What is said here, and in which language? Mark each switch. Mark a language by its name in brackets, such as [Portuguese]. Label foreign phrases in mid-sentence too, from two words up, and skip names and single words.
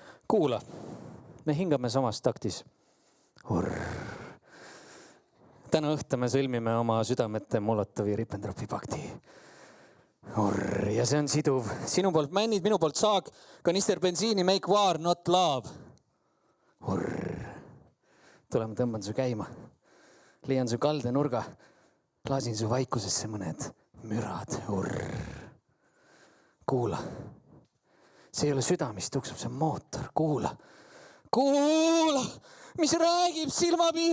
[Estonian] Kuula, me hingame samas taktis. Täna õhta me sõlmime oma südamete Molotovi Ribbentropi pakti. Ja see on siduv. Sinu poolt männid, minu poolt saag, kanister bensiini, [English] make war, not love. [Estonian] Tulema tõmban su käima. Leian su kalde nurga. Laasin su vaikusesse mõned mürad. Kuula. See ei ole süda, mis tuksub, see mootor. Kuula. Kuula, mis räägib silmapiir.